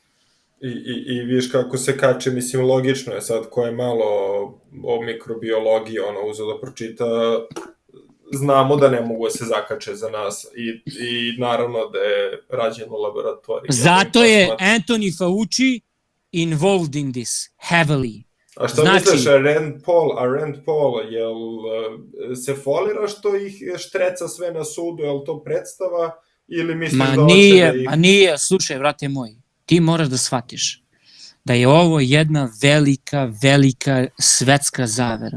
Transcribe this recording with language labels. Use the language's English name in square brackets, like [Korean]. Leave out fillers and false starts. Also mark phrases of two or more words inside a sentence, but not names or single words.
[Serbian] I vidiš kako se kače, mislim, logično je sad, ko je malo o mikrobiologiji, uzeo da pročita, znamo da ne mogu da se zakače za nas i naravno da je rađeno u laboratoriji. Zato je [English] Anthony Fauci involved in this, heavily. [Serbian] A šta misliš, Rand Paul, jel se folira što ih štreca sve na sudu, jel to predstava, ili misliš da hoće da ih... Ma nije, slušaj, vrate moj, ti moraš da shvatiš da je ovo jedna velika svetska zavera.